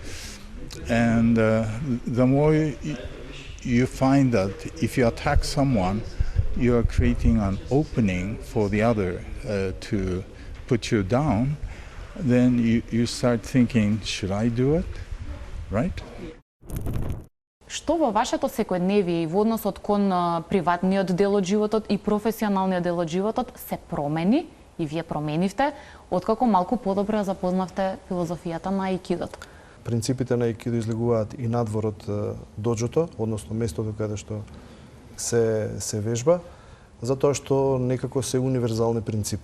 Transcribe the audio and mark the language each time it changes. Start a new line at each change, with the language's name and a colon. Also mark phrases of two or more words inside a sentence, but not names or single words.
English: And the more you find that if you attack someone, you are creating an opening for the other to put you down, then you start thinking, should I do it? Right?
Macedonian: Што во вашето секојдневие и во односот кон приватниот дел од животот и професионалниот дел од животот се промени и вие променивте откако малку подобро ја запознавте филозофијата на аикидото? Принципите на аикидо излегуваат и надвор од доџото, односно местото каде што се вежба, затоа што некако се универзални принципи.